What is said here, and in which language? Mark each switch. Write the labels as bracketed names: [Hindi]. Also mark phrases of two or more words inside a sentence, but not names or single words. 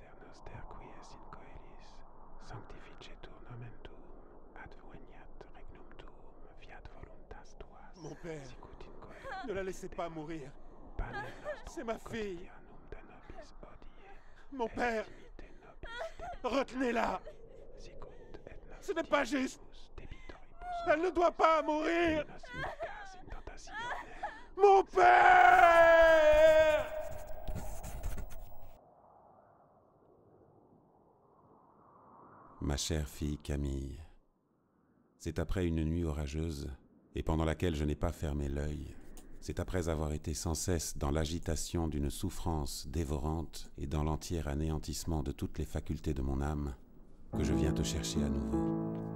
[Latin] der quies in coelis, sanctificetur nomen tuum, adveniat regnum tuum, fiat voluntas tua. [French] Mon père, [Latin] Sicut in coelis. [French] ne la laissez pas mourir. [Latin] Panem nostrum [French] C'est ma fille. [Latin] quotidianum da nobis hodie. [French] Mon père, [Latin] Dimite nobis [French] retenez-la. [Latin] sicut et nos [French] Ce n'est pas juste. [Latin] debitoribus. [French] Elle ne doit pas mourir. [Latin] Nos inducas in tentationem. [French] Mon père! Ma chère fille Camille, c'est après une nuit orageuse, et pendant laquelle je n'ai pas fermé l'œil, c'est après avoir été sans cesse dans l'agitation d'une souffrance dévorante et dans l'entier anéantissement de toutes les facultés de mon âme, que je viens te chercher à nouveau.